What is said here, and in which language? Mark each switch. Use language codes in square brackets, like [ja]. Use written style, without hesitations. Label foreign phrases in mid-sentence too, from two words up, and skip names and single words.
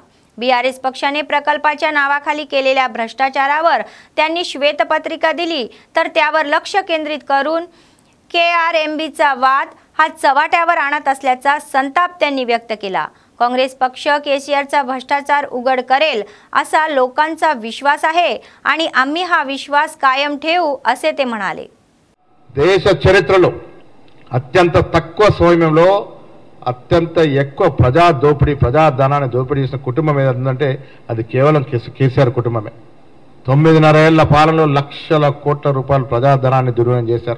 [mr] BRS पक्षाने प्रकल्पाच्या नावाखाली केलेल्या भ्रष्टाचारावर त्यांनी श्वेतपत्रिका दिली, तर त्यावर लक्ष केंद्रित करून KRMBचा वाद हा चव्हाट्यावर आणत असल्याचा संताप त्यांनी व्यक्त केला। काँग्रेस पक्ष केसीआरचा भ्रष्टाचार उघड करेल असा लोकांचा विश्वास आहे आणि आम्ही हा विश्वास कायम ठेवू असे ते म्हणाले। [te] దేశ చరిత్రలో అత్యంత తక్కువ సమయంలో అత్యంత ఎక్కువ ప్రజా దోపిడీ ప్రజాధనాన్ని దోపిడీ చేసిన కుటుంబం ఏదంటే అది కేవలం కేసీఆర్ కుటుంబమే। 9.5 ఏళ్ల పాలనలో లక్షల కోట్ల రూపాయల ప్రజాధనాన్ని దుర్వినియోగం చేశారు।